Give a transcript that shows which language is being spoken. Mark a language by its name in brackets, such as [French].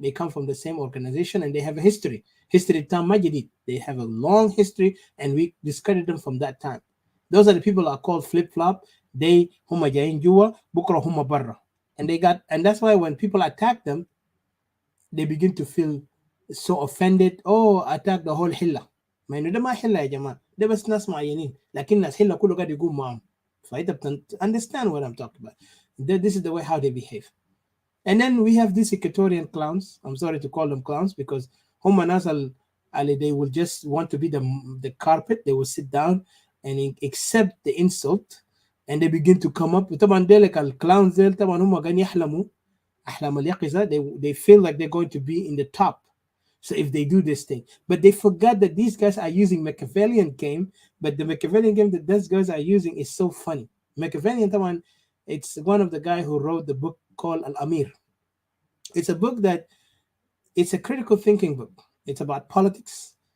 [English] They come from the same organization and they have a history. Tam Majidit. They have a long history and we discredit them from that time. Those are the people that are called flip-flop. [Arabic] They huma jayin jua, bukra huma barra. [English] And that's why when people attack them, they begin to feel so offended. Oh, attack the whole hilla. [Arabic] ما انه ده ما حله يا جماعه، ده بس ناس معينين، لكن الناس حله كله قاعد يقوم معهم. فانت [English] understand what I'm talking about. This is the way how they behave. And then we have these Equatorian clowns. I'm sorry to call them clowns because they will just want to be the carpet. They will sit down and accept the insult, and they begin to come up. [Arabic] طبعا ديلك الclowns ديل طبعا هم قاعدين يحلموا أحلام اليقظة. [English] They feel like they're going to be in the top. So if they do this thing, but they forgot that these guys are using Machiavellian game, but the Machiavellian game that these guys are using is so funny. Machiavellian, it's one of the guy who wrote the book called Al-Amir. It's a book that it's a critical thinking book. It's about politics.